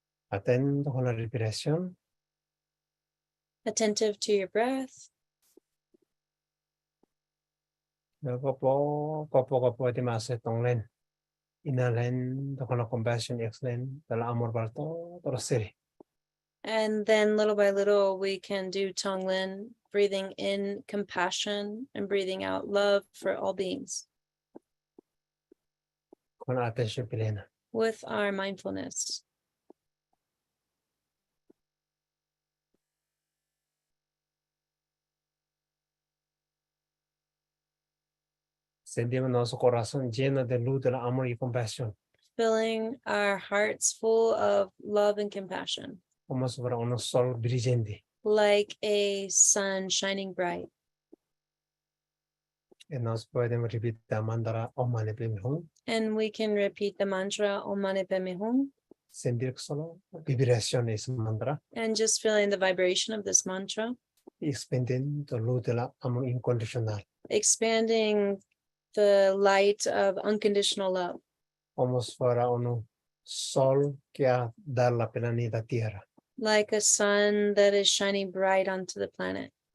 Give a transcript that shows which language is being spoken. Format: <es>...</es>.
<es>Atento con la respiración.</es> <en>Attentive to your breath.</en> <es>Luego poco a poco podemos hacer tonglen. Inhalen con la compasión y exhalen del amor para todos los seres.</es> <en>And then little by little, we can do Tonglen, breathing in compassion and breathing out love for all beings</en> <es>Con atención plena.</es> <en>with our mindfulness.</en> <es>Sentimos nuestro corazón lleno de luz del amor y compasión.</es> <en>Filling our hearts full of love and compassion,</en> <es>Como si fuera un sol brillante.</es> <en>like a sun shining bright.</en> <es>Y nos podemos repetir el mantra Om Mani Padme Hum.</es> <en>And we can repeat the mantra Om Mani Padme Hum,</en> <es>Sentir solo vibración de ese mantra.</es> <en>and just feeling the vibration of this mantra,</en> <es>Y expandiendo luz del amor incondicional.</es> <en>expanding the light of unconditional love,</en> <es>Como si fuera un sol que da la planeta Tierra.</es> <en>like a sun that is shining bright onto the planet.</en>